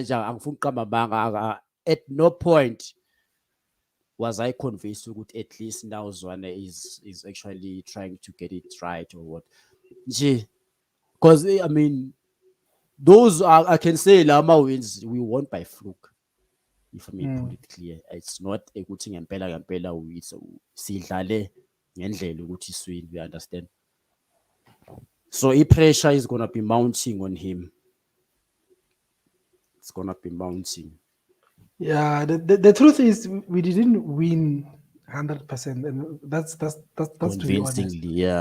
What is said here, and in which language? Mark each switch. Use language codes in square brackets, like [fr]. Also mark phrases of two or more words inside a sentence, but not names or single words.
[en] At no point was I convinced that at least now Zwane is actually trying to get it right or what. Because I mean, those are, I can say Lama wins, we won by fluke. If I may put it clear, it's not a good thing. [zu] Ngempela we sidlale ngendlela ukuthi swing, [en] we understand. So pressure is gonna be mounting on him. It's gonna be mounting. Yeah, the truth is we didn't win 100%, and that's convincingly, to be honest.